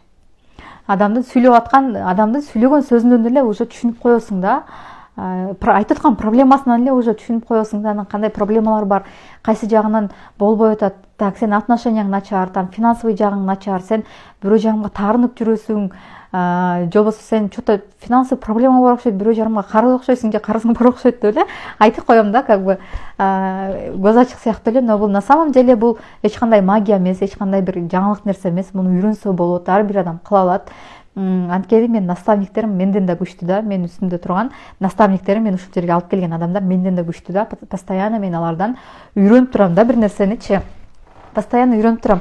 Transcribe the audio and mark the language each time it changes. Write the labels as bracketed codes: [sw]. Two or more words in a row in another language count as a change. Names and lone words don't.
[ky] Адамдын сүйлөгөн сөзүнөн эле уже түшүнүп коесуң да. Айтып аткан проблемасынан эле уже түшүнүп коесуң да, анан кандай проблемалар бар, кайсы жагынан болбой атат. Так, сен отношенияң начар, [ru] там финансовый [ky] жагың начар, сен бирөө жагыңга таарынып жүрөсүң, же болбосо сен [ru] что-то финансовый [ky] проблема бар окшойт, бирөө жагыңга карыз окшойсуң же карызың бар окшойт деп эле айтып коем да, [ru] как бы [ky] көз ачык сыяктуу эле. Но бул [ru] на самом деле [ky] бул эч кандай магия эмес, эч кандай бир жаңылык нерсе эмес. Муну үйрөнсө болот, ар бир адам кыла алат. Анткени мен наставниктерим менден да күчтүү да, мен үстүмдө турган наставниктерим, мен ушул жерге алып келген адамдар менден да күчтүү да. Постоянно мен алардан үйрөнүп турам да бир нерсеничи. постоянно үйрөнүп турам.